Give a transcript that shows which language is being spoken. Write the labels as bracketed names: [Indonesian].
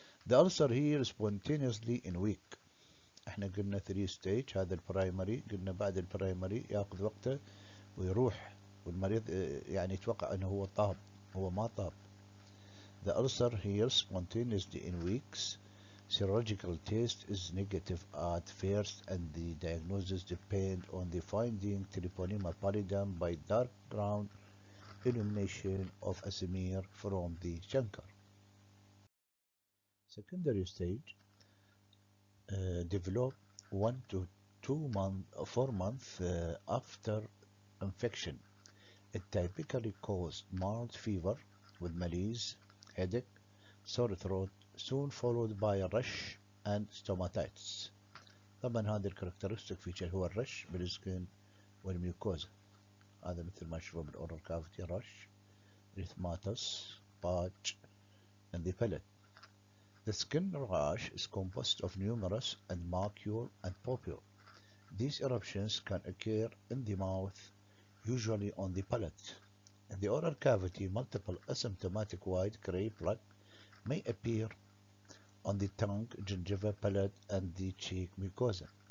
[English] The ulcer here spontaneously in week. [Arabic] احنا قلنا 3 stage. هذا البرايمري، قلنا بعد البرايمري ياخذ وقته ويروح، والمريض يعني يتوقع انه هو طاب، هو ما طاب. [English] The ulcer here spontaneously in weeks. Serological test is negative at first and the diagnosis depend on the finding Treponema pallidum by dark ground illumination of a smear from the chancre. Secondary stage develop 1 to 4 months after infection. It typically causes mild fever with malaise, headache, sore throat, soon followed by a rash and stomatitis. [Arabic] طبعا هذا الكاركترستيك فيتشر هو الرش بالسكين والميوكوزا. هذا مثل ما شوفوا بالاورال كافيتي رش، erythematous, patch, and the palate. [English] The skin rash is composed of numerous and macule and pupule. These eruptions can occur in the mouth, usually on the palate. In the oral cavity, multiple asymptomatic white gray plaque may appear on the tongue, gingiva, palate, and the cheek mucosa.